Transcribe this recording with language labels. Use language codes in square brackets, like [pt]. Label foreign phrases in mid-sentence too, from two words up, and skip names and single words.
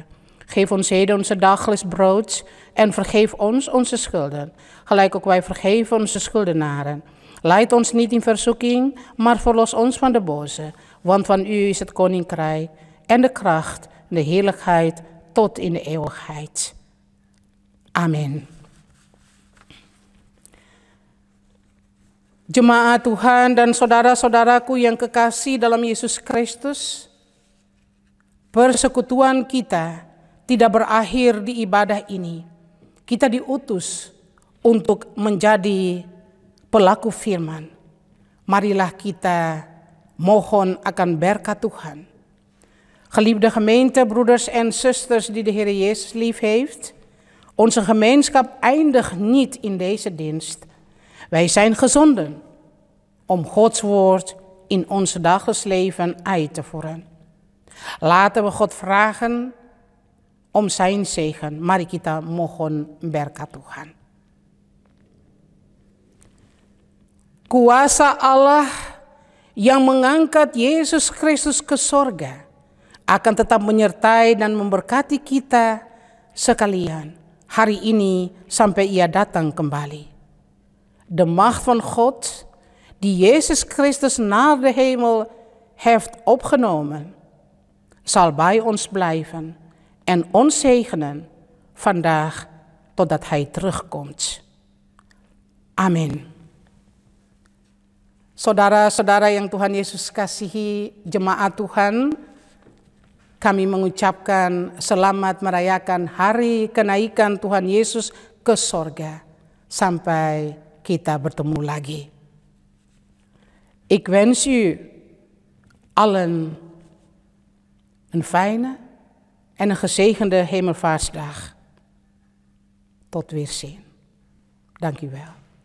[nl] Geef ons heden onze dagelijks brood en vergeef ons onze schulden, gelijk ook wij vergeven onze schuldenaren. Leid ons niet in verzoeking, maar verlos ons van de boze. Want van u is het koninkrijk en de kracht en de heerlijkheid tot in de eeuwigheid. Amen. [id] Jemaat Tuhan dan saudara-saudaraku yang kekasih dalam Yesus Kristus, persekutuan kita tidak berakhir di ibadah ini. Kita diutus untuk menjadi pelaku firman. Marilah kita mohon akan berkat Tuhan. [nl] Geliefde gemeente, broeders en zusters die de Heer Jezus lief heeft, onze gemeenschap eindigt niet in deze dienst. Wij zijn gezonden om Gods woord in ons dagelijks leven uit te voeren. Laten we God vragen om zijn zegen. [id] Mari kita mohon berkat Tuhan. Kuasa Allah yang mengangkat Yesus Kristus ke sorga akan tetap menyertai dan memberkati kita sekalian hari ini sampai Ia datang kembali. [nl] De macht van God, die Jezus Christus naar de hemel heeft opgenomen, zal bij ons blijven en ons zegenen vandaag totdat Hij terugkomt. [id] Amin. Saudara-saudara yang Tuhan Yesus kasihi, jemaat Tuhan, kami mengucapkan selamat merayakan hari kenaikan Tuhan Yesus ke sorga sampai kita bertemu lagi. [nl] Ik wens u allen een fijne en een gezegende hemelvaartsdag. Tot weerzien. Dank u wel.